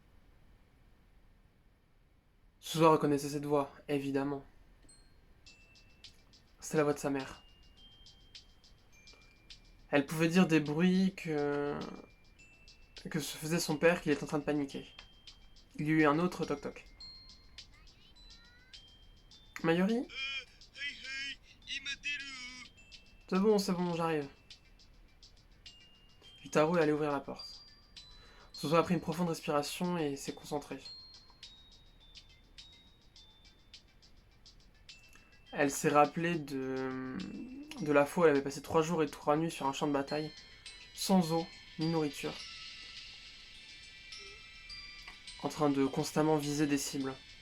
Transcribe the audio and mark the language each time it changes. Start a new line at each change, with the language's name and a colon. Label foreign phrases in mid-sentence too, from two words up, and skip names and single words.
French: Suzuha reconnaissait cette voix, évidemment. C'était la voix de sa mère. Elle pouvait dire des bruits que se faisait son père qu'il est en train de paniquer. Il y a eu un autre toc-toc. Mayuri?
Japanese: はいはい、今出る。
French: C'est bon, j'arrive. Yutaru est allé ouvrir la porte. Suzuha a pris une profonde respiration et s'est concentrée. Elle s'est rappelée de la fois où elle avait passé 3 jours et 3 nuits sur un champ de bataille, sans eau ni nourriture, en train de constamment viser des cibles.